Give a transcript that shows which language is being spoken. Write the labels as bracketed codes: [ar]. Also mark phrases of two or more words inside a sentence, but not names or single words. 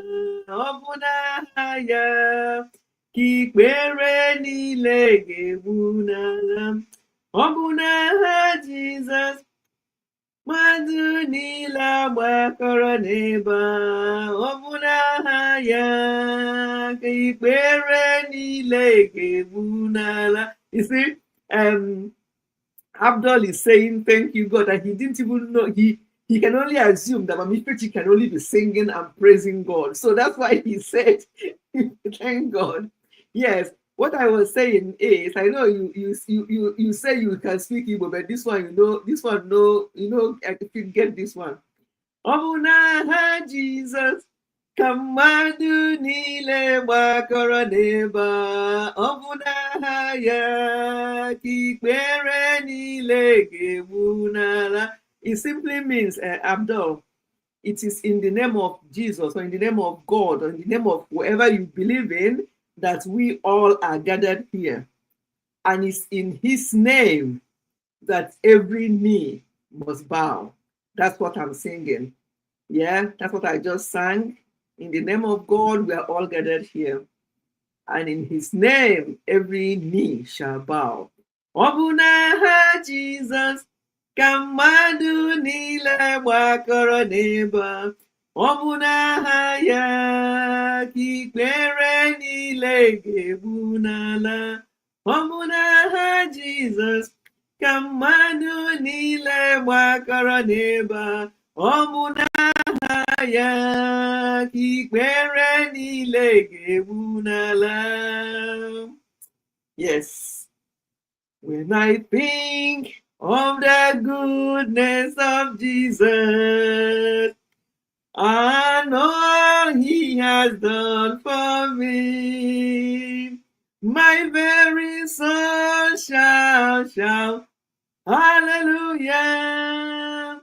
[ig] Ọ bụ n'aha ya ka ikpere niile ga-egbu n'ala. Ọ bụ n'aha Jizọs mmadụ niile agbakọrọ n'ebe a. Ọ bụ n'aha ya ka ikpere niile ga-egbu n'ala. [en] You see, Abdul is saying thank you God, and he didn't even know. He can only assume that Mami Pechi can only be singing and praising God. So that's why he said thank God. Yes. What I was saying is, I know you say you can speak Igbo, but this one, I can get this one. [ig] Ọ bụ n'aha Jizọs ka mmadụ niile gbakọrọ n'ebe a. Ọ bụ n'aha ya ka ikpere niile ga-egbu n'ala. [en] It simply means, Abdul, it is in the name of Jesus, or in the name of God, or in the name of whoever you believe in, that we all are gathered here. And it's in his name that every knee must bow. That's what I'm singing. Yeah, that's what I just sang. In the name of God, we are all gathered here. And in his name, every knee shall bow. [ig] Ọ bụ n'aha Jizọs ka mmadụ niile gbakọrọ n'ebe a. Ọ bụ n'aha ya ka ikpere niile ga-egbu n'ala. Ọ bụ n'aha Jizọs ka mmadụ niile gbakọrọ n'ebe a. Ọ bụ n'aha ya ka ikpere niile ga-egbu n'ala. [en] Yes. When I think of the goodness of Jesus and all he has done for me, my very soul shall shout, hallelujah.